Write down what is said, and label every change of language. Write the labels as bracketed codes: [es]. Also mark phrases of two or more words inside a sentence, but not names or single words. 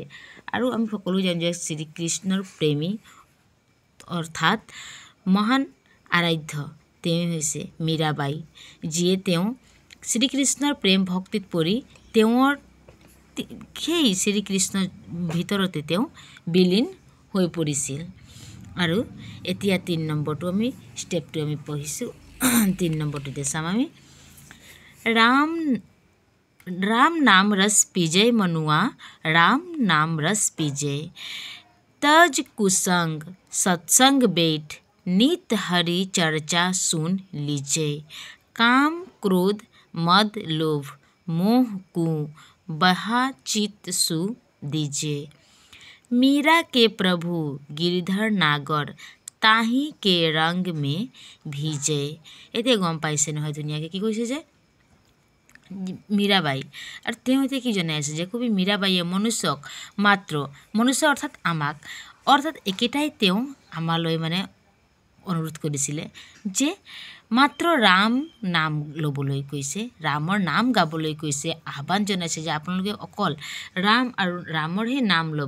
[as] আৰু আমি সকলো জানো যে শ্ৰীকৃষ্ণৰ প্ৰেমী অৰ্থাৎ মহান আৰাধ্য তেওঁ হৈছে মীৰাবাই, যিয়ে তেওঁ শ্ৰীকৃষ্ণৰ প্ৰেম ভক্তিত পৰি তেওঁৰ সেই শ্ৰীকৃষ্ণৰ ভিতৰতে তেওঁ বিলীন হৈ পৰিছিল। আৰু এতিয়া 3 নম্বৰটো আমি ষ্টেপটো আমি পঢ়িছোঁ। 3 নম্বৰটোতে চাম আমি, [hi] राम राम नाम रस पीजे मनुआ, राम नाम रस पीजे, तज कुसंग सत्संग बैठ, नित हरि चर्चा सुन लीजे, काम क्रोध मद लोभ मोह को बहा चित सु दीजे, मीरा के प्रभु गिरिधर नागर, ताही के रंग में ভিজে। [as] এতিয়া গম পাইছে নহয় ধুনীয়াকৈ কি কৈছে যে মীৰাবাই আৰু তেওঁ এতিয়া কি জনাই আছে যে কবি মীৰাবাইয়ে মনুষ্যক মাত্ৰ মনুষ্য অৰ্থাৎ আমাক অৰ্থাৎ একেটাই তেওঁ আমালৈ মানে অনুৰোধ কৰিছিলে যে মাত্ৰ ৰাম নাম ল'বলৈ কৈছে, ৰামৰ নাম গাবলৈ কৈছে, আহ্বান জনাইছে যে আপোনালোকে অকল ৰাম আৰু ৰামৰ সেই নাম ল'ব।